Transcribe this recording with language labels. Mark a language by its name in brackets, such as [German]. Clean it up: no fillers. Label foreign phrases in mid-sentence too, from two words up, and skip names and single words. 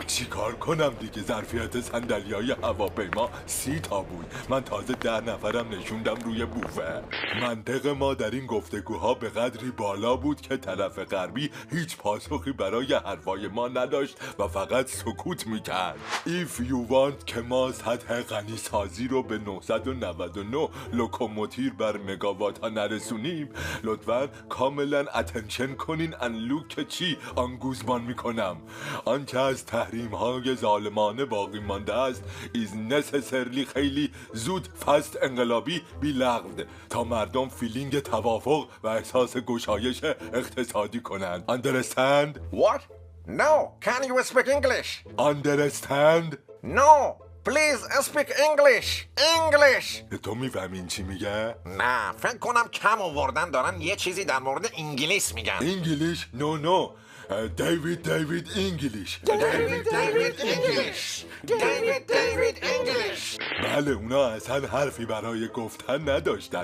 [Persian] چیکار کنم دیگه؟ ظرفیت صندلی‌های هواپیما 30 تا بود. من تازه 10 نفرم نشوندم روی بوفه. منطق ما در این گفتگوها به قدری بالا بود که طرف غربی هیچ پاسخی برای حرفای ما نداشت و فقط سکوت میکرد. [English] If you want [Persian] که ما سطح غنیسازی رو به 999 لوکوموتیر بر مگاوات ها نرسونیم لطفاً کاملا اتنشن کنین انلوک که چی آنگوزمان میکنم. آنچه از تحریم های ظالمانه باقی مانده است [English] is necessarily [Persian] خیلی زود فست انقلابی بی لغو تا مردم فیلینگ توافق و احساس گشایش اقتصادی کنند. [English] Understand? What? No. Can you speak English? Understand? No. Please speak English. [Persian] تو میفهمین چی میگه؟ نه فکر کنم کم آوردن دارن یه چیزی در مورد انگلیس میگن. [English] English? No David English. David English. [Persian] بله اونا اصلا حرفی برای گفتن نداشتن.